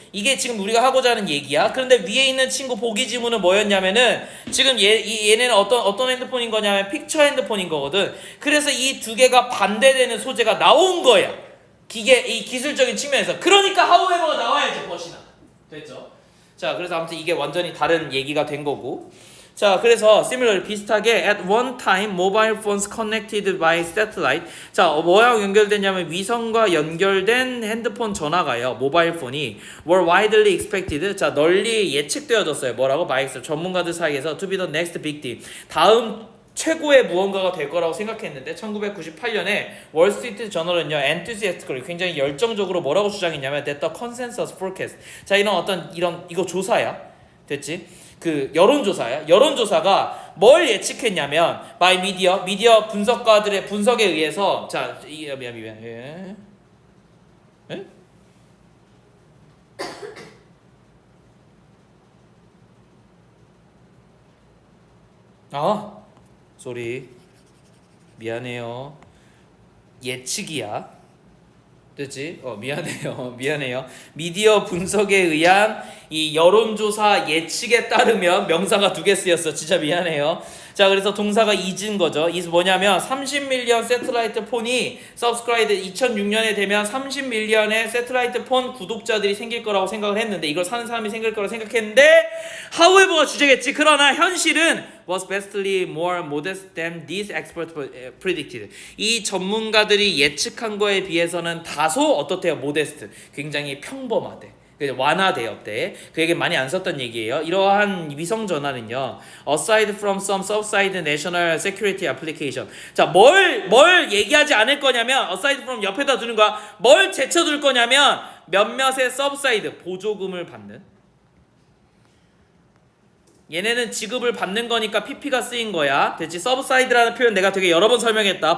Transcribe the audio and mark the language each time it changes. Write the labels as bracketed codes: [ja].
[ko] 이게 지금 우리가 하고자 하는 얘기야. 그런데 위에 있는 친구 보기 지문은 뭐였냐면은 지금 얘네는 어떤 핸드폰인 거냐면 픽처 핸드폰인 거거든. 그래서 이 두 개가 반대되는 소재가 나온 거야. 이 기술적인 측면에서. 그러니까 하우에버가 나와야지 벗이나. 됐죠? 자, 그래서 아무튼 이게 완전히 다른 얘기가 된 거고. 자, 그래서 [en] similarly [ko] 비슷하게 [en] at one time mobile phones connected by satellite. [ko] 자, 뭐랑 연결되냐면 위성과 연결된 핸드폰 전화가요. [en] 모바일 폰이 were widely expected. [ko] 자, 널리 예측되어졌어요. 뭐라고? [en] by [ko] 전문가들 사이에서 [en] to be the next big thing. [ko] 다음 최고의 무언가가 될 거라고 생각했는데 1998년에 월스트리트 저널은요 [en] enthusiastically [ko] 굉장히 열정적으로 뭐라고 주장했냐면 [en] that the consensus forecast. [ko] 자, 이거 조사야. 됐지? 그 여론조사야. 여론조사가 뭘 예측했냐면 by 미디어 분석가들의 분석에 의해서 자, 미안. 쏘리. 미안해요. 예측이야. 됐지? 미안해요. 미디어 분석에 의한 이 여론조사 예측에 따르면 명사가 두 개 쓰였어. 진짜 미안해요. 자, 그래서 동사가 is인 거죠. is 뭐냐면 30밀리언 세틀라이트 폰이 subscribed 2006년에 되면 30밀리언의 세틀라이트 폰 구독자들이 생길 거라고 생각을 했는데 이걸 사는 사람이 생길 거라고 생각했는데 however가 주제겠지. 그러나 현실은 [en] was vastly more modest than these experts predicted. [ko] 이 전문가들이 예측한 거에 비해서는 다소 어떻대요? modest. 굉장히 평범하대. 완화되었대. 그 얘기 많이 안 썼던 얘기예요. 이러한 위성 전화는요, [en] aside from some subside national security application. [ko] 자, 뭘 얘기하지 않을 거냐면, [en] aside from [ko] 옆에다 두는 거야. 뭘 제쳐둘 거냐면, 몇몇의 subside 보조금을 받는. 얘네는 지급을 받는 거니까 PP가 쓰인 거야. 됐지? 서브사이드라는 표현 내가 되게 여러 번 설명했다.